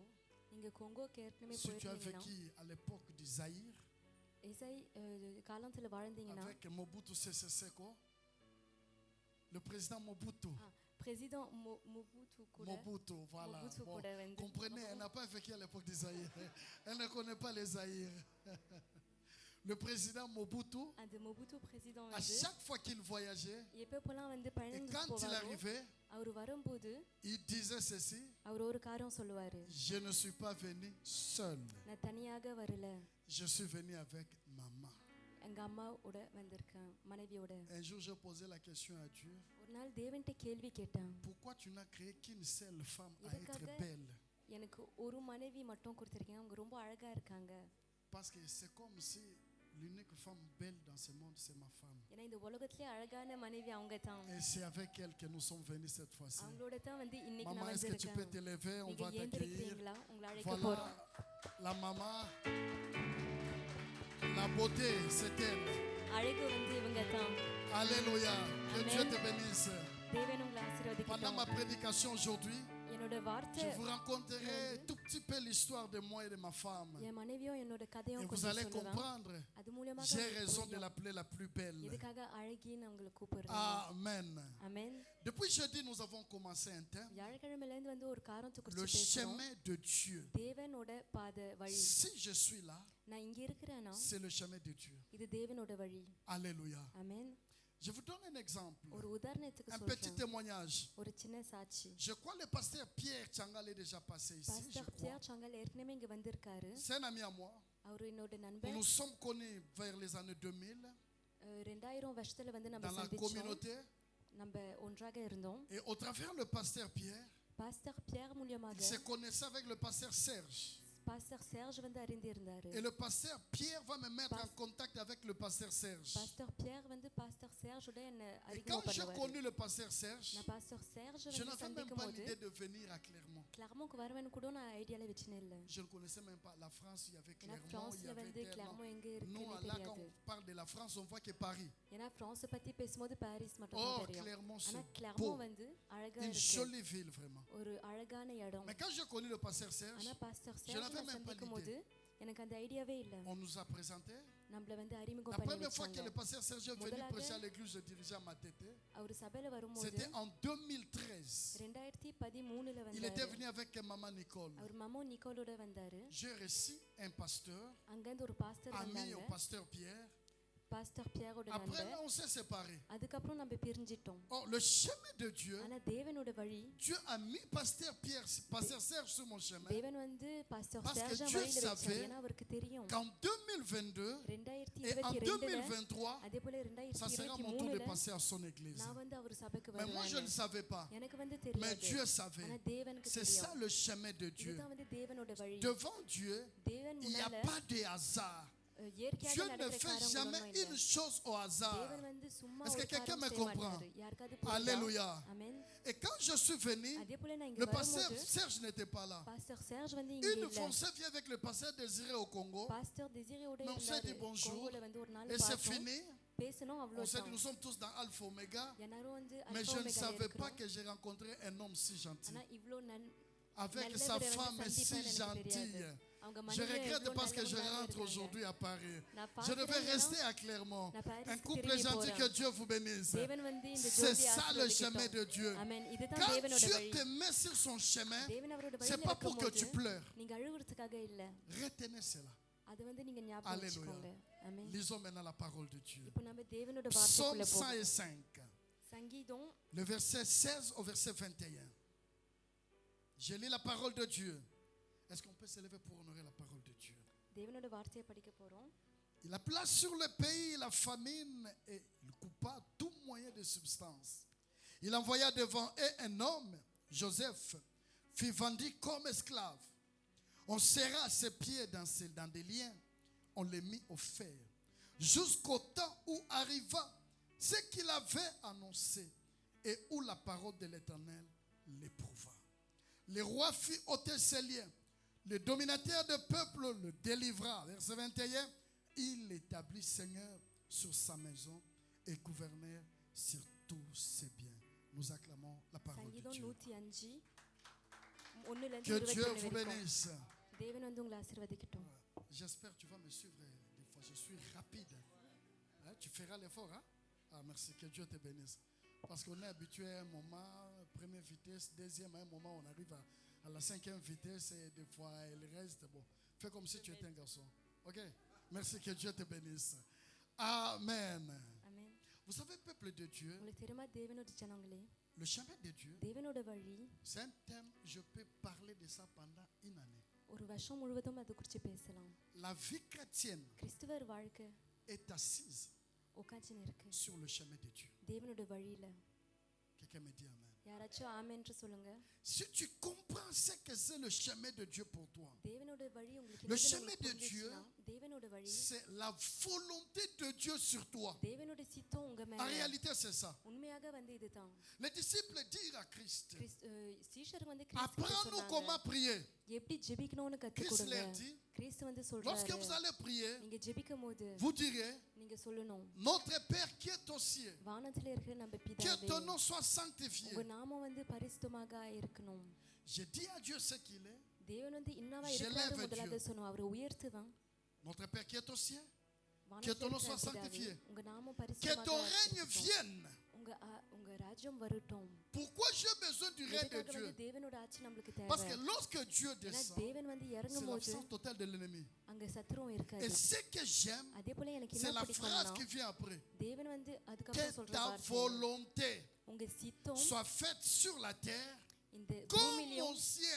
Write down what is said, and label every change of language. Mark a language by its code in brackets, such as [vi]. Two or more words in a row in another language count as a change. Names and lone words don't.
[ta] நீங்க கொங்கோக்கு ஏற்கனவே [fr] si tu as [ta] போயிருந்தீங்கன்னா, [fr] vécu à l'époque du Zaïre [ta] இசை காலத்துல வாழ்ந்தீங்கன்னா, [fr] avec Mobutu Sese Seko, le président Mobutu. [ta] பிரசிடென்ட் மொபுட்டு கூட [fr] Mobutu, voilà. Mobutu Bon, [ta] கூட வந்து [fr] comprenez, elle n'a pas vécu à l'époque du Zaïre. Elle ne connaît pas les Zaïre. Le président Mobutu, [ta] அந்த மொபுட்டு பிரசிடென்ட் [fr] à [ta] வந்து [fr] chaque fois qu'il voyageait, [ta] எப்பப்போலாம் வந்து [fr] et [ta] பயணம் [fr] quand il [ta] போவாரோ, [fr] arrivait, [ta] அவர் வரும்போது [fr] il disait ceci: [ta] அவர் ஒரு காரியம் சொல்லுவாரு, [fr] je ne suis pas venu seul, [ta] நான் தனியாக வரல, [fr] je suis venu avec maman. [ta] எங்க அம்மாவோட வந்திருக்கேன், மனைவியோட. [fr] Un jour, j'ai posé la question à Dieu: [ta] ஒரு நாள் தேவன்கிட்ட கேள்வி கேட்டேன், [fr] pourquoi tu n'as créé qu'une seule femme à être [ta] எதுக்காக [fr] belle? [ta] எனக்கு ஒரு மனைவி மட்டும் கொடுத்துருக்கீங்க, அவங்க ரொம்ப அழகா இருக்காங்க. [fr] Parce que c'est comme si l'unique femme belle dans ce monde, c'est ma femme. [ta] ஏன்னா இந்த உலகத்திலே அழகான மனைவி அவங்க தான். [fr] Et c'est avec elle que nous sommes venus cette fois-ci. [ta] அவங்களோட தான் வந்து இன்னைக்கு [fr] Maman, [ta] நான் [fr] est-ce que tu peux te [ta] வந்திருக்கேன். [fr] lever? On [ta] நீங்க [fr] va t'accueillir. [ta] ஏந்திருக்கிறீங்களா? உங்களை அழைக்க [fr] Voilà [ta] போறோம். [fr] la maman. La beauté, c'est elle. [ta] அழகு வந்து இவங்க தான். [fr] Alléluia. Que Amen. Dieu te bénisse. [ta] தேவன் உங்களை [fr] Pendant [ta] ஆசீர்வதிக்கட்டும். [fr] ma prédication aujourd'hui, [ta] என்னோட வார்த்தை [fr] je vous raconterai tout petit peu l'histoire de moi et de ma femme. [ta] என் மனைவியும் என்னோட [fr] Et [ta] கதையும் [fr] vous [ta] கொஞ்சம் [fr] allez [ta] சொல்லுவேன். [fr] comprendre. [ta] அது மூலமாக [fr] J'ai [ta] உங்களுக்கு [fr] raison de [ta] புரியும். [fr] l'appeler la plus belle. [ta] எதுக்காக அழகின்னு அவங்களை கூப்பிடுறேன். [fr] Amen. [ta] ஆமென். [fr] Depuis jeudi, nous avons commencé un thème: [ta] வியாழக்கிழமையில இருந்து வந்து ஒரு காரணத்தை [fr] le [ta] குறித்து பேசுறோம். [fr] chemin de Dieu. [ta] தேவனோட பாதை வழி. [fr] Si je suis là, [ta] நான் இங்க இருக்கிறேன்னா [fr] c'est le chemin de Dieu. [ta] இது தேவனோட வழி. [fr] Alléluia. [ta] ஆமென். [fr] Je vous donne un exemple, [ta] ஒரு உதாரணத்துக்கு [fr] un petit [ta] சொல்றேன். [fr] témoignage. [ta] ஒரு சின்ன சாட்சி. [fr] Je crois que le pasteur Pierre Changal est déjà passé ici. Je [ta] பாஸ்டர் [fr] crois. [ta] பியர் சங்கல் ஏற்கனவே இங்க வந்திருக்காரு. [fr] C'est un ami à moi. [ta] அவர் என்னோட [fr] Nous [ta] நண்பர். [fr] nous sommes connus vers les années 2000 [ta] 2000 வருஷத்துல வந்து நம்ம [fr] dans la [ta] சந்திச்சோம். [fr] communauté. [ta] நம்ம ஒன்றாக இருந்தோம். [fr] Et au travers le pasteur Pierre, [ta] பாஸ்டர் பியர் [fr] il [ta] மூலமாக [fr] se connaissait avec le pasteur Serge. [ta] பாஸ்டர் சேர்ஜ் வந்து அறிந்திருந்தாரு. [fr] Et le pasteur Pierre va me mettre en contact avec le pasteur Serge. [ta] பாஸ்டர் பியர் வந்து பாஸ்டர் சேர்ஜ் உடைய என்ன [fr] Et quand [ta] அறிமுகம் [fr] j'ai [ta] பண்ணுவாரு. [fr] connu le pasteur Serge, [ta] நான் பாஸ்டர் சேர்ஜ் [fr] je [ta] வந்து [fr] n'avais même [ta] சந்திக்கும் [fr] pas [ta] போது [fr] l'idée de venir à Clermont. [ta] கிளார்மோக்கு வருவேன்னு கூட நான் ஐடியால வச்சுனே இல்ல. [fr] Je ne connaissais même pas la France, il y avait [ta] ஏன்னா [fr] Clermont, il y [ta] பிரான்ஸ்ல [fr] avait [ta] வந்து [fr] tellement. [ta] கிளார்மோ எங்க [fr] Nous, [ta] இருக்குன்னு [fr] là, quand [ta] தெரியாது. [fr] on parle de la France, on voit que Paris. [ta] ஏன்னா பிரான்ஸ் பத்தி பேசும்போது பாரிஸ் மட்டும் [fr] Or, [ta] தான் தெரியும். [fr] Clermont, [ta] ஆனா [fr] c'est [ta] கிளார்மோ [fr] beau. [ta] வந்து அழகா [fr] Une [ta] இருக்கு. [fr] jolie ville, vraiment. [ta] ஒரு அழகான இடம். [fr] Mais quand j'ai connu le pasteur Serge, [ta] ஆனா பாஸ்டர் [fr] je [ta] சேர்ஜ் [fr] n'avais même pas [ta] சந்திக்கும் போது [fr] l'idée. [ta] எனக்கு அந்த ஐடியாவே இல்ல. [fr] On nous a présenté. [ta] நம்மள வந்து அறிமுகம் [fr] La [ta] பண்ணி [fr] première fois que [ta] வச்சாங்க. [fr] le pasteur Serge est venu [ta] முதலாக [fr] prêcher à l'église, je dirigeais à Matete. [ta] அவர் சபையில வரும்போது [fr] C'était en 2013. [ta] 2013ல [fr] Il était [ta] வந்தாரு. [fr] venu avec maman Nicole. [ta] அவர் மமோ நிக்கோலோட வந்தாரு. [fr] J'ai reçu un pasteur, [ta] அங்க இருந்து ஒரு பாஸ்டர் [fr] ami [ta] வந்தாங்க. [fr] au pasteur Pierre. [ta] பாஸ்டர் பியரோட [fr] Après, [ta] நண்பர். [fr] là, on s'est séparés. [ta] அதுக்கப்புறம் நம்ம பிரிஞ்சிட்டோம். [fr] Or, le chemin de Dieu, [ta] ஆனா தேவனோட வழி [fr] Dieu a mis pasteur Pierre, pasteur Serge sur mon chemin. [ta] தேவன் வந்து பாஸ்டர் [fr] Parce que [ta] சேர்ஜ் [fr] Dieu [ta] வழியில வச்சாரு. [fr] savait [ta] ஏன்னா அவருக்கு தெரியும் [fr] Qu'en 2022 et en [ta] 2022ல [fr] 2023, [ta] அதே போல [fr] ça sera mon tour de [ta] 2023ல [fr] passer à son église. [ta] நான் வந்து அவர் சபைக்கு [fr] Mais moi, je ne [ta] வருவேன். [fr] savais pas. [ta] எனக்கு வந்து [fr] Mais [ta] தெரியாது. [fr] Dieu savait. [ta] ஆனா தேவனுக்கு [fr] C'est ça [ta] தெரியும். [fr] le chemin de Dieu. [ta] இதுதான் வந்து தேவனோட வழி. [fr] Devant Dieu, [ta] தேவன் [fr] il n'y a [ta] முன்னால [fr] pas de hasard. [ta] இயற்கையாக [fr] Dieu ne [ta] நடக்கிற [fr] fait [ta] காரியங்கள் [fr] jamais [ta] ஒண்ணும் இல்ல. [fr] une chose au hasard. [ta] தேவன் வந்து சும்மா [fr] Est-ce que [ta] ஒரு [fr] quelqu'un [ta] காரியம் [fr] me [ta] செய்ய [fr] comprend? [ta] மாட்டாரு. யாருக்காவது புரியுதா? [fr] Alléluia. [ta] ஆமென். [fr] Et quand je suis venu, [ta] அதே போல நான் இங்க [fr] le pasteur [ta] வரும்போது [fr] Serge n'était pas là. [ta] பாஸ்டர் சேர்ஜ் வந்து இங்க [fr] Une [ta] இல்ல. [fr] foncée vient avec le pasteur Désiré au Congo. [ta] பாஸ்டர் டிசிரியோட [fr] Mais on s'est dit [ta] இருந்தாரு. [fr] bonjour. [ta] கோங்கோல வந்து ஒரு நாள் [fr] Et c'est [ta] பார்த்தோம். [fr] fini. [ta] பேசணும் [fr] On s'est dit, [ta] அவ்வளவுதான். [fr] nous sommes tous dans Alpha Omega. [ta] எல்லாரும் வந்து [fr] Mais [ta] அல்பா [fr] je ne [ta] ஒமேகால [fr] savais pas [ta] இருக்கிறோம். [fr] que j'ai rencontré un homme si gentil. [ta] ஆனா இவ்ளோ [fr] Avec [ta] நல்ல [fr] sa [ta] விரைவில் [fr] femme si [ta] சந்திப்பேன்னு எனக்கு [fr] gentille. [ta] தெரியாது. அவங்க [fr] Je [ta] மனைவி [fr] regrette [ta] எவ்வளவு [fr] parce que je [ta] நல்லவங்களா [fr] rentre [ta] இருக்காங்க. [fr] aujourd'hui à Paris. [ta] நான் [fr] Je devais [ta] பார்க்கிறேன் [fr] rester à Clermont. [ta] நான் பாரிஸ்க்கு [fr] Un couple [ta] திரும்பி [fr] gentil, [ta] போறேன். [fr] que Dieu vous bénisse. [ta] தேவன் வந்து இந்த [fr] C'est [ta] ஜோடி [fr] ça le chemin de Dieu. [ta] ஆமென். இதுதான் [fr] Quand [ta] தேவனோட [fr] Dieu [ta] வழி. [fr] te met sur son chemin, [ta] தேவன் அவரோட [fr] c'est [ta] வழியில [fr] pas pour que [ta] இருக்கும்போது [fr] tu pleures. [ta] நீங்க அழுகுறதுக்காக இல்ல. [fr] Retenez cela. [ta] அது வந்து நீங்க ஞாபகம் [fr] Alléluia. [ta] வச்சுக்கோங்க. ஆமென். [fr] Lisons maintenant la parole de Dieu. [ta] இப்போ நம்ம தேவனோட [fr] Psaume [ta] வார்த்தைக்குள்ள போவோம். [fr] 105, [ta] சங்கீதம் [fr] le verset 16 au verset 21. Je lis la parole de Dieu. Est-ce qu'on peut se lever pour honorer la parole de Dieu? [ta] தேவனோட வார்த்தையை படிக்க போறோம். [fr] Il a placé sur le pays la famine et il coupa tout moyen de substance. Il envoya devant eux un homme, Joseph, fut vendu comme esclave. On serra ses pieds dans des liens, on les mit au fer, jusqu'au temps où arriva ce qu'il avait annoncé et où la parole de l'Éternel l'éprouva. Le roi fit ôter ses liens. Le dominateur du peuple le délivra. Verset 21. Il l'établit Seigneur sur sa maison et gouverneur sur tous ses biens. Nous acclamons la parole de [ta] சங்கீதம் [fr] Dieu. [ta] 105 1ல இருந்து [fr] Que Dieu [ta] 21 [fr] vous [ta] வரைக்கும். [fr] bénisse. [ta] தேவன் வந்து உங்களை ஆசீர்வதிக்கட்டும். [fr] J'espère que tu vas me suivre. Des fois, je suis rapide. Hein, tu feras l'effort. Hein? Ah, merci. Que Dieu te bénisse. Parce qu'on est habitué à un moment, première vitesse, deuxième, à un moment, on arrive à la 5e vitesse et des fois, il reste. Bon, fais comme si tu étais un garçon. OK? Merci, que Dieu te bénisse. Amen. [ta] ஆமென். [fr] Vous savez, peuple de Dieu, [ta] உங்களுக்கு தெரியுமா தேவனோட ஜனங்களே, [fr] le chemin de Dieu, [ta] தேவனோட வழி [fr] c'est un thème, je peux parler de ça pendant une année. [ta] ஒரு வருஷம் முழுவதும் அது குறித்து பேசலாம். [fr] La vie chrétienne [ta] கிறிஸ்துவர் வாழ்க்கை [fr] est assise [ta] உட்கார்ந்து இருக்கு [fr] sur le chemin de Dieu. [ta] தேவனோட வழியில. [fr] Quelqu'un me dit Amen. [ta] யாராச்சும் ஆமென்று சொல்லுங்க. [fr] Si tu comprends ce que c'est le chemin de Dieu pour toi, [ta] தேவனோட வழி உங்களுக்கு [fr] Le [ta] என்னதுன்னு [fr] chemin de [ta] உங்களுக்கு [fr] Dieu, [ta] புரிஞ்சுச்சுன்னா, தேவனோட வழி [fr] c'est la volonté de Dieu sur toi. [ta] தேவனோட சித்தம் உங்க [fr] En [ta] மேல. [fr] réalité, c'est ça. [ta] உண்மையாக வந்து இதுதான். [fr] Les disciples dirent à Christ, [ta] சீஷர் வந்து கிறிஸ்து கிட்ட [fr] apprends-nous [ta] சொன்னாங்க, [fr] comment prier. [ta] எப்படி ஜெபிக்கணும்னு கத்து [fr] Christ [ta] கொடுங்க. [fr] leur dit, [ta] கிறிஸ்து வந்து [fr] lorsque [ta] சொல்றாரு, [fr] vous allez prier, [ta] நீங்க ஜெபிக்கும் போது [fr] vous direz, [ta] நீங்க சொல்லணும், [fr] notre Père qui est aux cieux, [ta] வானத்துல இருக்கிற நம்ம [fr] que [ta] பிதாவே, [fr] ton nom soit sanctifié. [ta] உங்க நாமம் வந்து பரிசுத்தமாக இருக்கணும். [fr] Je dis à Dieu ce qu'il est, [ta] தேவன் வந்து இன்னவா [fr] Je [ta] இருக்காரு [fr] lève [ta] முதலாவது [fr] Dieu. [ta] சொன்னோம், அவரை உயர்த்துவான். [fr] notre Père qui est aux cieux, [ta] வானத்துல [fr] ton nom [ta] இருக்கிற [fr] soit [ta] பிதாவே, [fr] sanctifié. [ta] உங்க நாமம் [fr] que [ta] பரிசுத்தமாக [fr] ton règne [ta] இருக்கட்டும். [fr] vienne. [ta] உங்க ராஜ்யம் வரட்டும். [fr] Pourquoi j'ai besoin du règne de [ta] எதுக்காக [fr] Dieu? [ta] வந்து தேவனோட ஆட்சி நம்மளுக்கு [fr] Parce [ta] தேவை. [fr] que lorsque Dieu [ta] ஏன்னா [fr] descend, [ta] தேவன் வந்து [fr] c'est [ta] இறங்கும் போது [fr] l'absence totale de l'ennemi. [ta] அங்க சத்துருவும் இருக்காது. [fr] Et ce que j'aime, [ta] அதே போல எனக்கு [fr] c'est [ta] என்ன [fr] la phrase qui [ta] பிடிக்கும்னா, [fr] vient après. [ta] தேவன் வந்து அதுக்கப்புறம் [fr] Que [ta] சொல்ற [fr] ta [ta] வார்த்தை, [fr] volonté [ta] உங்க சித்தம் [fr] soit faite sur la terre [ta] இந்த [fr] comme au [ta] பூமியிலும் [fr] ciel.